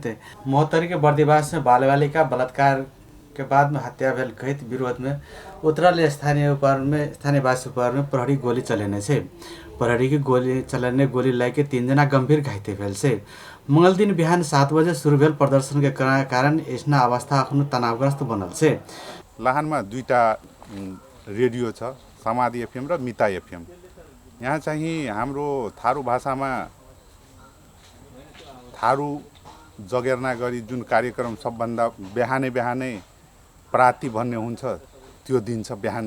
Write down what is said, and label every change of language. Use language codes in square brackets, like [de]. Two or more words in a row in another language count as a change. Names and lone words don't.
[mai] महोत्तरी के बर्दिवास में बाल बालिका बलात्कार के बाद में हत्या भेल कहित विरोध में उतरल स्थानीयवासी पर में प्रहरी गोली चलेने से प्रहरी की गोली लगे 3 जना गंभीर घाइते भेल से। मंगल दिन बिहान 7 बजे शुरू भेल प्रदर्शन के कारण ऐसना अवस्था अखनो तनावग्रस्त बनल से। [ne] लाहानमा 2टा रेडियो छ, समाधि FM र मिता FM। यहाँ चाहिँ हाम्रो थारू भाषामा थारू जगेर्ना गरी जुन कार्यक्रम सबभन्दा बिहानै प्राति भन्ने हुन्छ त्यो दिन छ बिहानै।